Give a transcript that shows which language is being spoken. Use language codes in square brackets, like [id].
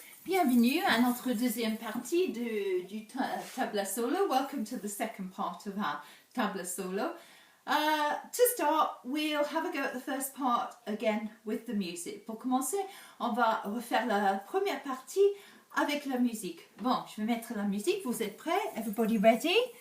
[fr] Bienvenue à notre deuxième partie du tabla solo. [en] Welcome to the second part of our tabla solo. To start, we'll have a go at the first part again with the music. [fr] Pour commencer, on va refaire la première partie avec la musique. Bon, je vais mettre la musique. Vous êtes prêts? [en] Everybody ready?